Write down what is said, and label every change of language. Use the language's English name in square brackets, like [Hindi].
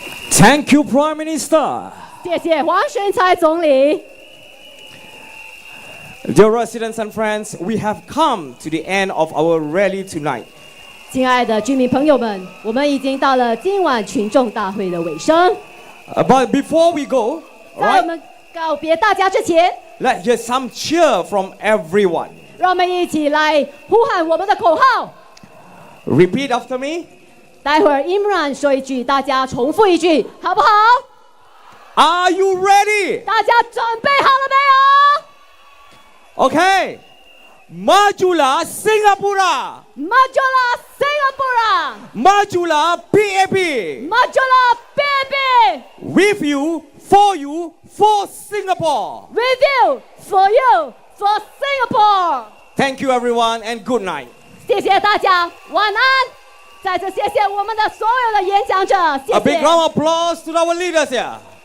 [English] Thank you, Prime Minister. [Chinese] 谢谢黄循财总理。 [English] Dear residents and friends, we have come to the end of our rally tonight. [Chinese] 亲爱的居民朋友们，我们已经到了今晚群众大会的尾声。 [English] But before we go, [Chinese] 在我们告别大家之前， [English] let's hear some cheer from everyone. [Chinese] 让我们一起来呼喊我们的口号。 [English] Repeat after me. [Chinese] 待会儿 Imran 说一句，大家重复一句，好不好？ [English] Are you ready? [Chinese] 大家准备好了没有？ [Malay] Okay. Majulah Singapura. Majulah Singapura. Majulah PAP. Majulah PAP. [English] With you, for Singapore. With you, for Singapore. Thank you everyone and good night. [Chinese] 谢谢大家，晚安。再次谢谢我们的所有的演讲者，谢谢。 [English] A big round of applause to our leaders here.